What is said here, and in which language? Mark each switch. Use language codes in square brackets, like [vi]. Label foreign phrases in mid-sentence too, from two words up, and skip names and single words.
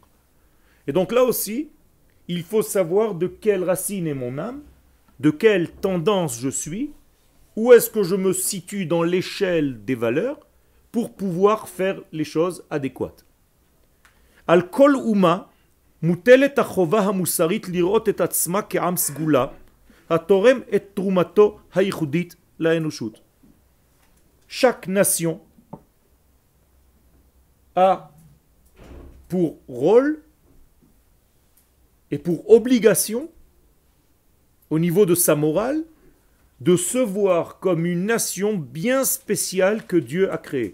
[fr] Et donc là aussi, il faut savoir de quelle racine est mon âme, de quelle tendance je suis, où est-ce que je me situe dans l'échelle des valeurs pour pouvoir faire les choses adéquates. [he] על כל אומה מוטלת החובה המוסרית לראות את עצמה כעם סגולה התורם את תרומתו הייחודית לאנושות. [fr] Chaque nation a pour rôle et pour obligation au niveau de sa morale, de se voir comme une nation bien spéciale que Dieu a créée.